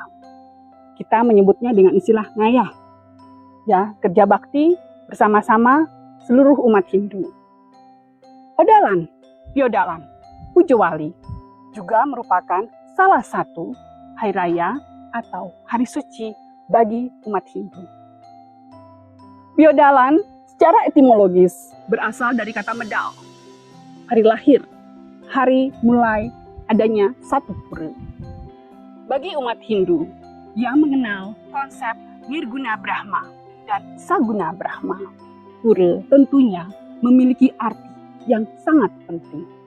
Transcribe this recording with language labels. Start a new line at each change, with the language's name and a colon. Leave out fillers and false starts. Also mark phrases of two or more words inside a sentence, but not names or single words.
Indonesian: Kita menyebutnya dengan istilah ngayah. Ya, kerja bakti bersama-sama seluruh umat Hindu. Odalan, Piodalan, Pujo Wali juga merupakan salah satu hari raya atau hari suci bagi umat Hindu. Piodalan secara etimologis berasal dari kata medal, hari lahir, hari mulai adanya satu pura. Bagi umat Hindu yang mengenal konsep Nirguna Brahma dan Saguna Brahma, pura tentunya memiliki arti yang sangat penting.